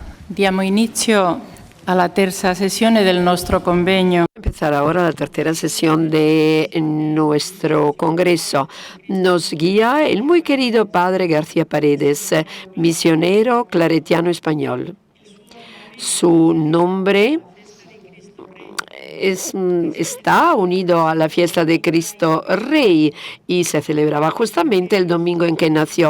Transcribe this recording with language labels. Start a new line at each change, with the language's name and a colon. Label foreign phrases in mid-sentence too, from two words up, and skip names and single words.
Italian: Diamo inizio alla terza sessione del nostro convegno.
Spanish: Empezar ahora la tercera sesión de nuestro congreso. Nos guía el muy querido Padre García Paredes, misionero claretiano español. Su nombre está unido a la fiesta de Cristo Rey y se celebraba justamente el domingo en que nació.